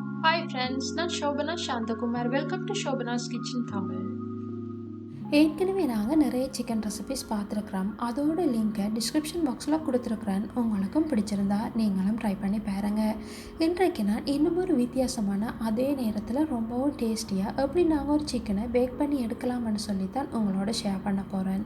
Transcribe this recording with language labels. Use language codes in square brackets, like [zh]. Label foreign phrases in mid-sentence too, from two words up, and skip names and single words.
[en] Hi friends, நான் Shobana Shantakumar. Welcome to Shobana's Kitchen Tamil. [ta] ஏற்கனவே நாங்கள் நிறைய [en] chicken recipes [ta] பார்த்துருக்குறோம். அதோட லிங்க்கை [en] description box [ta] கொடுத்துருக்குறேன். உங்களுக்கும் பிடிச்சிருந்தா நீங்களும் ட்ரை பண்ணி பாருங்கள். இன்றைக்கு நான் இன்னும் ஒரு வித்தியாசமான அதே நேரத்தில் ரொம்பவும் டேஸ்டியாக எப்படி நாங்கள் ஒரு சிக்கனை பேக் பண்ணி எடுக்கலாம்னு சொல்லித்தான் உங்களோட ஷேர் பண்ண போகிறேன்.